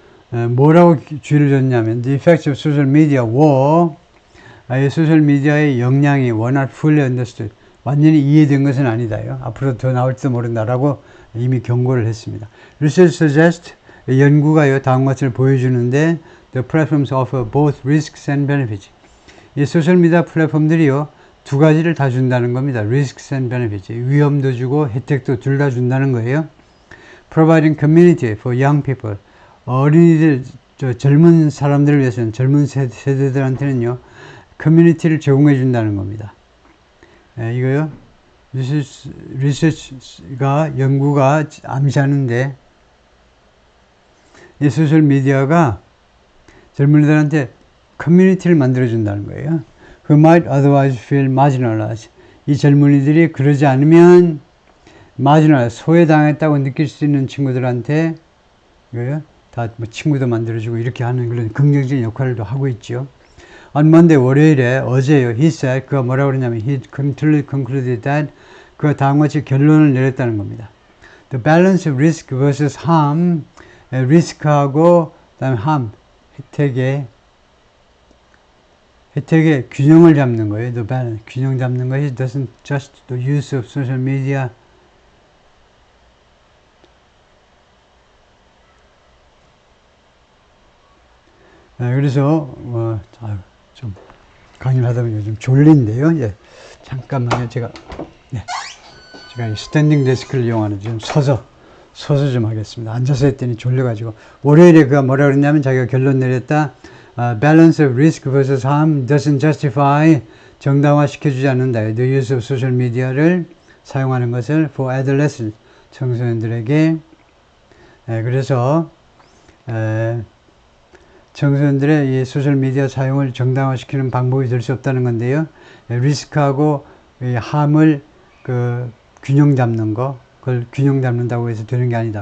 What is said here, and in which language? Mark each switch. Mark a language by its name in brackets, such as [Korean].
[Korean] 뭐라고 주의를 줬냐면 [English] The effects of social media were [Korean] 이 소셜미디어의 영향이 [English] were not fully understood. [Korean] 완전히 이해된 것은 아니다요. 앞으로 더 나올지도 모른다라고 이미 경고를 했습니다. [English] Research suggests [Korean] 연구가요 다음 것을 보여주는데 [English] The platforms offer both risks and benefits. [Korean] 이 소셜미디어 플랫폼들이요 두 가지를 다 준다는 겁니다. [English] Risks and benefits. [Korean] 위험도 주고 혜택도 둘 다 준다는 거예요. [English] Providing community for young people. [Korean] 어린이들, 젊은 사람들을 위해서는 젊은 세대들한테는요 커뮤니티를 제공해 준다는 겁니다. 이거요 리서치가 연구가 암시하는데 이 소셜 미디어가 젊은이들한테 커뮤니티를 만들어 준다는 거예요. [English] Who might otherwise feel marginalized. [Korean] 이 젊은이들이 그러지 않으면 marginalized, 소외당했다고 느낄 수 있는 친구들한테 이거요 다 뭐 친구도 만들어주고 이렇게 하는 그런 긍정적인 역할도 하고 있죠. [English] On Monday, [Korean] 월요일에 어제요. [English] He said, [Korean] 그가 뭐라고 그러냐면 [English] he concluded that [Korean] 그가 다음과 같이 결론을 내렸다는 겁니다. [English] The balance of risk versus harm, [Korean] 리스크하고 그다음에 [English] harm, [Korean] 혜택의 균형을 잡는 거예요. [English] The balance, [Korean] 균형 잡는 것이 [English] doesn't just the use of social media. [Korean] 그래서 좀 강의를 하다 보니까 좀 졸린데요. 예, 잠깐만요. 제가 이 스탠딩 데스크를 이용하는 좀 서서 좀 하겠습니다. 앉아서 했더니 졸려가지고 월요일에 그가 뭐라 그랬냐면 자기가 결론 내렸다. [English] Balance of risk versus harm doesn't justify [Korean] 정당화시켜주지 않는다. [English] The use of social media [Korean] 를 사용하는 것을 [English] for adolescents [Korean] 청소년들에게 그래서 청소년들의 이 소셜미디어 사용을 정당화시키는 방법이 될 수 없다는 건데요. 리스크하고 이 함을 균형 잡는 거, 그걸 균형 잡는다고 해서 되는 게 아니다.